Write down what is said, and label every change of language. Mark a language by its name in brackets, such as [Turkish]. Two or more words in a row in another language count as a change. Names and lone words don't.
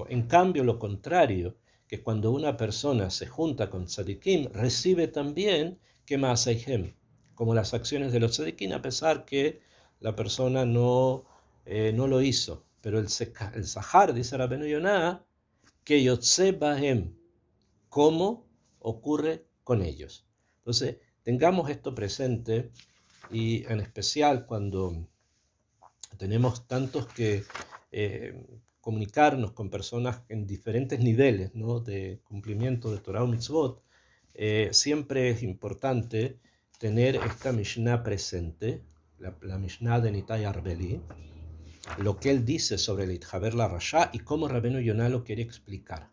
[Spanish] En cambio, lo contrario, que cuando una persona se junta con tzadikim, recibe también que ma'aseihem, como las acciones de los tzadikim, a pesar que la persona no lo hizo. Pero el sahar, dice Rabbeinu Yonah, que [Hebrew] יוצא בהם, [Spanish] cómo ocurre con ellos. Entonces, tengamos esto presente, y en especial cuando tenemos tantos que comunicarnos con personas en diferentes niveles, ¿no?, de cumplimiento de Torah o Mitzvot, siempre es importante tener esta Mishnah presente, la Mishnah de Nitai Arbeli, lo que él dice sobre el [Hebrew] תתחבר לרשע [Spanish] y cómo Rabbeinu Yonah lo quiere explicar.